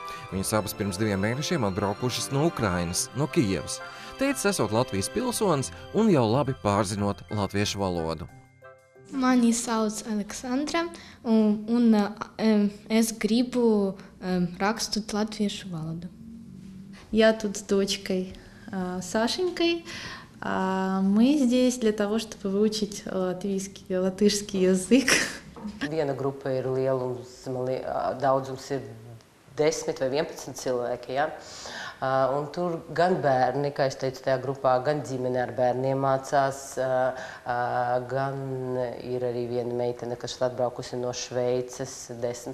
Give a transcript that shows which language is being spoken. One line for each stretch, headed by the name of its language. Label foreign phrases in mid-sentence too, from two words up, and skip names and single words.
Latvian: Viņas abas pirms 2 mēnešiem atbraukušas no Ukrainas, no Kijevas. Teicis, esot Latvijas pilsonis un jau labi pārzinot latviešu valodu. Mani sauc Aleksandra un es gribu rakstut latviešu valoду.
Russian: Я тут с дочкой Сашенькой. Мы здесь для того, чтобы выучить латышский язык.
Latvian: Viena grupa ir lielums, daudzums ir 10 vai 11 cilvēki, ja? Un tur gan bērni, kā es teicu, tajā grupā, gan ģimene ar bērniem mācās, gan ir arī viena meitene, kas atbraukusi no Šveices, 10.